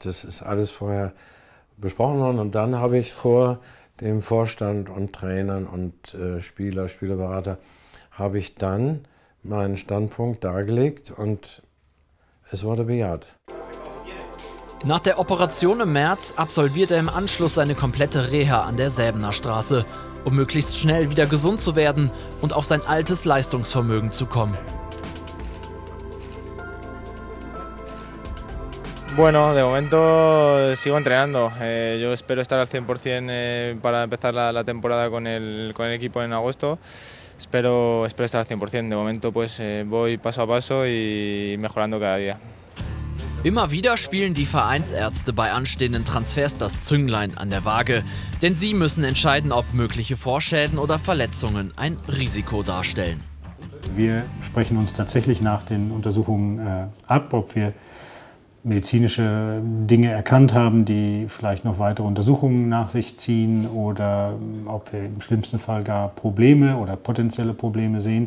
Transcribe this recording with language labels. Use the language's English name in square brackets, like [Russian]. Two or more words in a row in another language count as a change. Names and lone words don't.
[German] Das ist alles vorher besprochen worden. Und dann habe ich vor dem Vorstand und Trainern und Spielerberater, habe ich dann meinen Standpunkt dargelegt und es wurde bejaht. Nach der Operation im März absolviert er im Anschluss seine komplette Reha an der Säbener Straße, um möglichst schnell wieder gesund zu werden und auf sein altes Leistungsvermögen zu kommen. [Spanish] Bueno, de momento sigo entrenando. Yo espero estar al 100% para empezar la temporada con el equipo en agosto. Espero estar al 100%. De momento pues voy paso a paso y mejorando cada día. [German] Immer wieder spielen die Vereinsärzte bei anstehenden Transfers das Zünglein an der Waage. Denn sie müssen entscheiden, ob mögliche Vorschäden oder Verletzungen ein Risiko darstellen. Wir sprechen uns tatsächlich nach den Untersuchungen ab, ob wir medizinische Dinge erkannt haben, die vielleicht noch weitere Untersuchungen nach sich ziehen oder ob wir im schlimmsten Fall gar Probleme oder potenzielle Probleme sehen.